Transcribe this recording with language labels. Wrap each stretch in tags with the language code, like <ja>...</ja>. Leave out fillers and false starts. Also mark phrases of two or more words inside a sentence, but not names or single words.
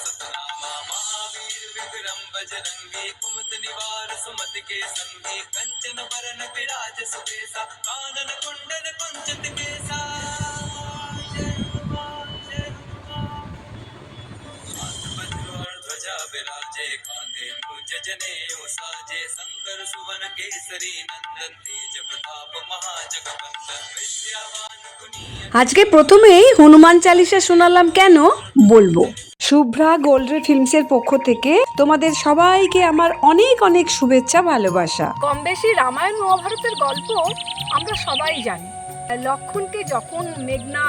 <awa>रामा महावीर विक्रम बजरंगी कुमत निवार सुमति के संगी कंचन बरन विराज सुबेसा कानन कुंडल कुंचित केसा जय हनुमान जय हनुमान। हाथ वज्र और ध्वजा विराजे कांधे मूज जनेऊ साजे शंकर सुवन केसरी नंदन तेज प्रताप महाजगवंदन विद्यावान गुणी।</awa> <bn>আজকে প্রথমেই হনুমান চালিসা শোনালাম কেন বলবো। শুভ্রা গোল্ডরে ফিল্মসের পক্ষ থেকে তোমাদের সবাইকে আমার অনেক অনেক শুভেচ্ছা ভালোবাসা। কম বেশি রামায়ণ মহাভারতের গল্প আমরা সবাই জানি। লক্ষণকে যখন মেঘনাদ</bn>